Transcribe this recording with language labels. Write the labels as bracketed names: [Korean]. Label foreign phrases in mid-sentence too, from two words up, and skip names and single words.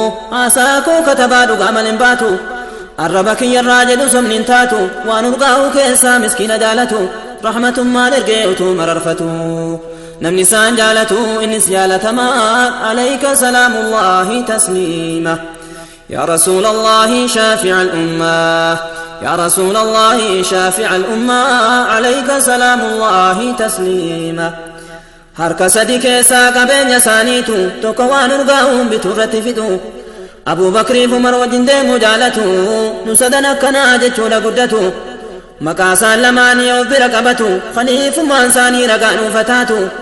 [Oromo] Haasaa koo katabaa dhugaa mal hin baatu. Arraba kiyyarraa jedhu somni hin taatu. Waan urgaa'u keessaa miskiina jaalatu. Rahmatummaan ergee utuu mararfatu. Namni isaan jaalatu innis jaalatamaa. [Arabic] عليك سلام الله تسليما. يا رسول الله شافع الأمة يا رسول الله شافع الأمة عليك سلام الله تسليما. [Oromo] Harka sadi keessaa qabeenya isaaniitu tokko waan urgaa'uun bituu irratti fixu. Abuu Bakriif Umar wajjin deemuu jaalatu. Nu sadan akkanaa jechuudha guddatu. Maqaa isaan lamaanii of bira qabatu. Khaliifummaan isaanii ragaa dhuunfa taatu.